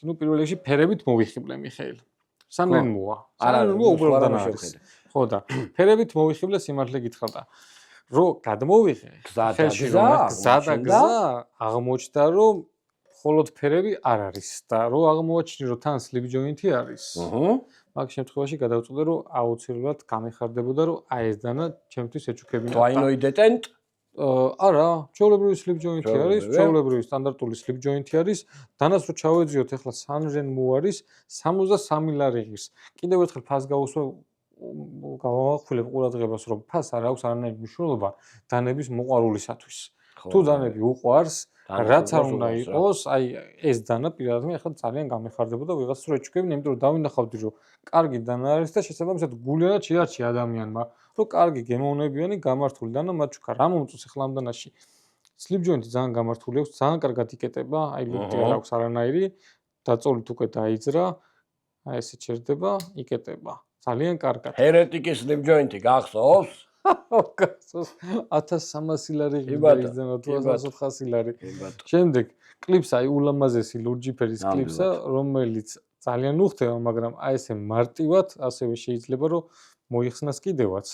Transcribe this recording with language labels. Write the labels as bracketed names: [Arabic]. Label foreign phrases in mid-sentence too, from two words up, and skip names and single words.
[Georgian] ნუ პირველ რიგში ფერებით მოვიხიბლე მიხეილ. სანრენმოა. სანრენმოა უბრალოდ დანა არის. ხო და ფერებით მოვიხიბლე სიმართლე გითხრა. რომ გადმოვიღე ხელში რომ გზა და გზა აღმოჩნდა რომ მხოლოდ ფერები არ არის და რომ აღმოაჩინე რომ თან [English] slip joint- [Georgian] ი არის. მაგ შემთხვევაში გადავწყვიტე რომ აუცილებლად გამეხარდებოდა რომ აი ეს დანა ჩემთვის ეჩუქებინა. [English] Twinoid detent? [Georgian] არა, ჩვეულებრივი [English] slip joint- [Georgian] ი არის, ჩვეულებრივი სტანდარტული [English] slip joint- [Georgian] ი არის. დანას რო ჩავეძიოთ ახლა Sanrenmo არის 63 ლარი ღირს. კიდევ ერთხელ ფას გავუსვა გავახვილებ ყურადღებას რომ ფას არ აქვს არანაირი მნიშვნელობა დანების მოყვარულისათვის. თუ დანები უყვარს, რაც არ უნდა იყოს, აი ეს დანა პირადად მე ახლა ძალიან გამეხარდებოდა ვიღაც რო ეჩუქებინა, იმიტომ რომ დავინახავდი რომ კარგი დანა არის და შესაბამისად გულიანად შეარჩია ადამიანმა, რომ კარგი გემოვნებიანი გამართული დანა მაჩუქა. რა მომწონს ახლა ამ დანაში? [English] slip joint- [Georgian] ი ძალიან გამართული აქვს, ძალიან კარგად იკეტება, აი ლიფტი არ აქვს არანაირი, დაწოლით უკვე დაიძრა, აი ესე ჩერდება, იკეტება. ძალიან კარგად. Heretic-ის [English] slip joint- [Georgian] ი გახსოვს? გახსოვს 1300 ლარი გიზნა თუ 1400 ლარი. შემდეგ კლიპს აი ულამაზესი ლურჯი ფერის კლიპსა, რომელიც ძალიან უხდება, მაგრამ აი ესე მარტივად ასევე შეიძლება რომ მოიხსნას კიდევაც.